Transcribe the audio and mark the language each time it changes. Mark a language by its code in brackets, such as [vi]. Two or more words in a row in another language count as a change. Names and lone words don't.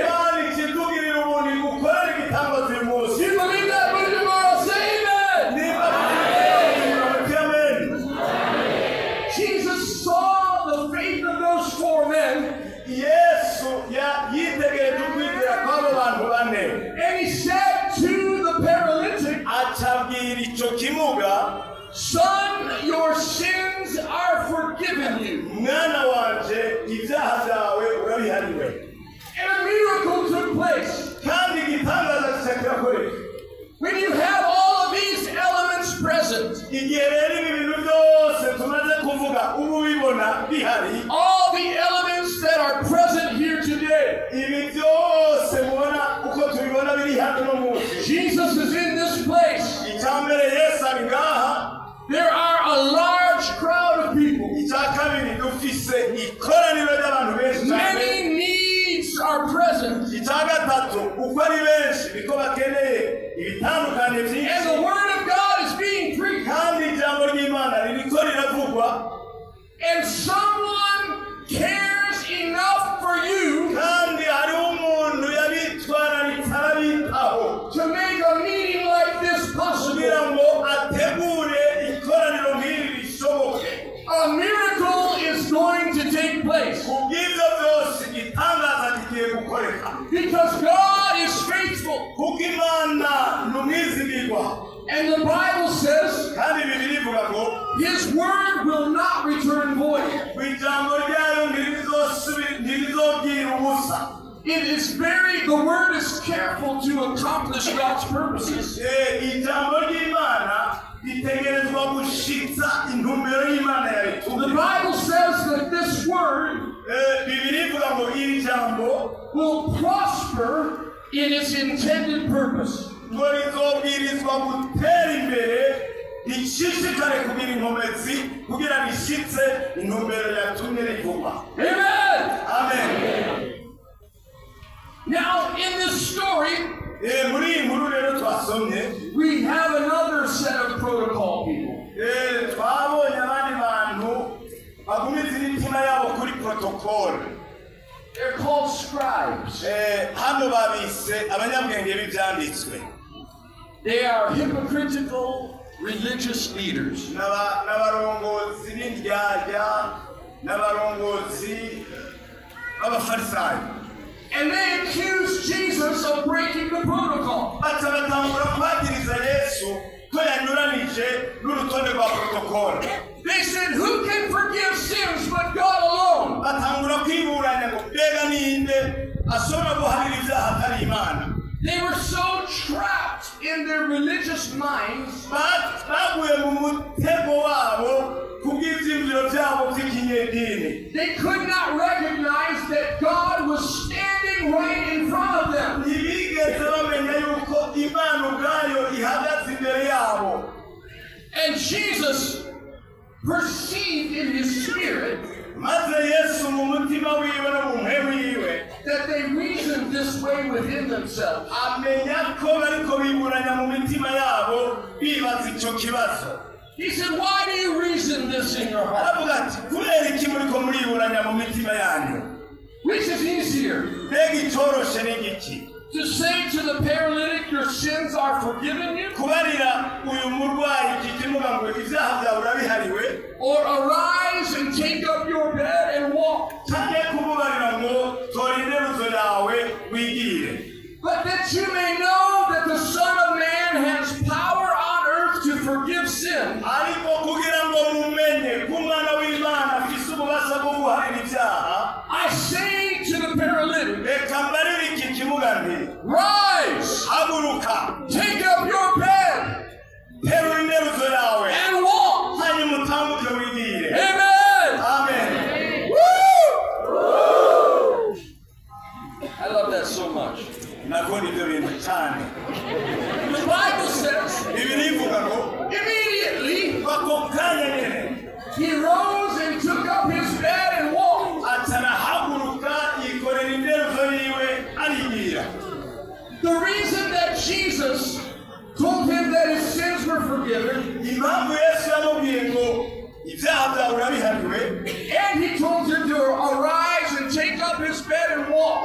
[rn] Imana ikitugirira ubuntu gukorera igitangaza uyu munsi. [en] You believe that, Bujumbura? Say amen. Amen. Jesus saw the faith of those 4 men. [rn] Yesu yitegereje ukwizera kw'abo bantu bane. [en] And He said to the paralytic, [rn] acabwira icyo kimuga, [en] son, your sins are forgiven you. [rn] mwana wanje ibyaha byawe urabihariwe. [en] And a miracle took place. [rn] Kandi igitangaza kirakoreka. [en] When you have all of these elements present, [rn] igihe rero ibi bintu byose tumaze kuvuga ubu bibona bihari, [en] all the elements that are present here today, [rn] ibi byose mubona uko tubibona biri hano no munsi. [en] Jesus is in this place. [rn] Icyambere Yesu ari ngaha. [en] There are a large crowd of people. [rn] Icya kabiri dufise ikoraniro ry'abantu benshi cyane. [en] Many needs are present. [rn] Icya gatatu uko ari benshi biko bakeneye ibitandukanye byinshi. [en] And the word of God is being preached. [rn] Kandi ijambo ry'Imana ririko riravugwa. [en] And someone cares enough for you [rn] Kandi hariho umuntu yabitwararitse arabitaho [en] to make a meeting like this possible. [rn] kugira ngo ategure ikoraniro nk'iri rishoboke. [en] A miracle is going to take place. [rn] Kubw'ibyo byose igitangaza kigiye gukoreka. [en] Because God is faithful. [rn] Kuko Imana ni umwizigirwa. [en] And the Bible says [rn] Kandi Bibiliya ivuga ngo [en] His word will not return void. [rn] ijambo ryayo ntirizobwira ubusa. [en] The word is careful to accomplish God's purposes. [rn] Ijambo ry'Imana ritegerezwa gushitsa intumbero y'Imana yayitumye. [en] The Bible says that this word [rn] Bibiliya ivuga ngo iri jambo [en] will prosper in its intended purpose. [rn] ngo rizobwirizwa gutera imbere rishishikare kugira inkomezi kugira rishitse intumbero yatumye rivugwa. [en] Amen. [rn] Amen. [en] Now, in this story, [rn] muri iyi nkuru rero twasomye, [en] we have another set of protocol people. [rn] twabonye abandi bantu bagumiza imitima yabo kuri protocole. [en] They're called scribes. [rn] Hano babise abanyabwenge b'ibyanditswe. [en] They are hypocritical religious leaders. [rn] N'abarongozi b'indyarya, n'abarongozi b'abafarisayo. [en] And they accuse Jesus of breaking the protocol. [rn] Batangura kwagiriza Yesu ko yanyuranije n'urutonde rwa protocole. [en] They said, who can forgive sins but God alone? [rn] Batangura kwiburanya ngo mbega ninde ashobora guharira ibyaha atari Imana. [en] They were so trapped in their religious minds [rn] baguye mu mutego wabo kubw'ibyiyumviro byabo by'ikinyedini. [en] They could not recognize that God was standing right in front of them. [rn] Ntibigeze bamenya yuko Imana ubwayo ihagaze imbere yabo. [en] And Jesus perceived in his spirit [rn] maze Yesu mu mutima wiwe no mu mpemu yiwe [en] that they reasoned this way within themselves. [rn] Amenya ko bariko biburanya mu mitima yabo bibaza icyo kibazo. [en] He said, why do you reason this in your heart? [rn] Aravuga ati kubera iki muriko muriburanya mu mitima yanyu? [en] Which is easier? [rn] Mbega icoroshe n'igiki? [en] To say to the paralytic, your sins are forgiven you? [rn] Kubarira uyu murwayi iki kimuga ngo ibyaha byawe urabihariwe? [en] Or arise and take up your bed and walk? [rn] Cyangwa kumubarira ngo tora interuzo yawe wigire? [en] But that you may know that the Son of Man has power on earth to forgive sin. [rn] Ariko kugira ngo mumenye ko umwana w'Imana afise ububasha bwo guharira ibyaha, [en] I say to the paralytic, [rn] reka mbarire iki kimuga nti [en] rise, [rn] haguruka, [en] take up your bed, [rn] terura interuzo yawe [en] and walk. [rn] hanyuma utambuke wigire. [en] Amen. [rn] Amen. [en] Woo! I love that so much. [rn] Nakoni ibyo bintu cyane. [en] The Bible says, [rn] Bibiri ivuga ngo [en] immediately [rn] ako kanya nyene [en] he rose and took up his bed and walked. [rn] atarahaguruka yikorera interuzo yiwe arigira. [en] The reason that Jesus told him that his sins were forgiven, [rn] Impamvu Yesu yamubwiye ngo ibyaha byawe urabihariwe, [en] and he told him to arise and take up his bed and walk,